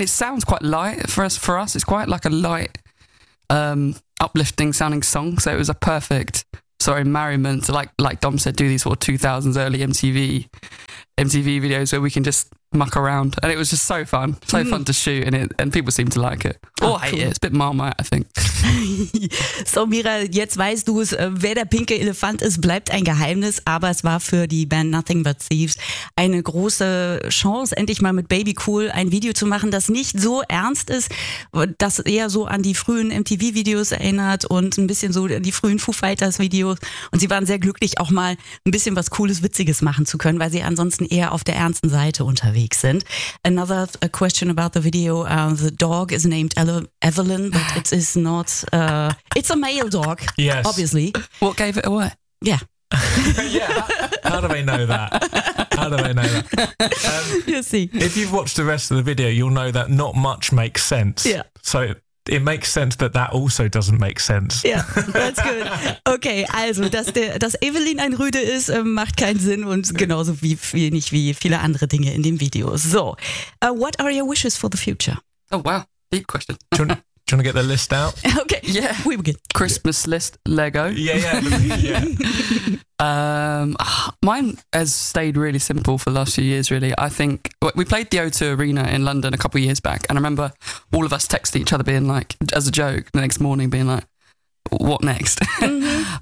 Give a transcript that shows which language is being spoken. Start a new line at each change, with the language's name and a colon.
English: And it sounds quite light for us. It's quite like a light, uplifting sounding song. So it was a perfect merriment, like Dom said, do these sort of 2000s early MTV videos where we can just muck around. And it was just so fun to shoot and people seem to like it. Hate it. It's a bit Marmite, I think.
German: So Mira, jetzt weißt du es, wer der pinke Elefant ist, bleibt ein Geheimnis, aber es war für die Band Nothing But Thieves eine große Chance, endlich mal mit Baby Cool ein Video zu machen, das nicht so ernst ist, das eher so an die frühen MTV-Videos erinnert und ein bisschen so an die frühen Foo Fighters-Videos, und sie waren sehr glücklich, auch mal ein bisschen was Cooles, Witziges machen zu können, weil sie ansonsten eher auf der ernsten Seite unterwegs sind.
English: Another question about the video, the dog is named Evelyn, but it is not it's a male dog, yes, obviously. What gave it away? Yeah. Yeah, how do they know that? You'll see. If you've watched the rest of the video, you'll know that not much makes sense. Yeah. So it makes sense that that also doesn't make sense. Yeah, that's good.
German: Okay, also, dass Evelyn ein Rüde ist, macht keinen Sinn, und genauso wie viele andere Dinge in dem Video.
English: So, what are your wishes for the future? Oh, wow, deep question. Do you want to get the list out? Okay. Yeah. We were good. Christmas list, Lego. Yeah. Mine has stayed really simple for the last few years, really. I think we played the O2 Arena in London a couple of years back, and I remember all of us texting each other being like, as a joke, the next morning being like, what next? Mm-hmm.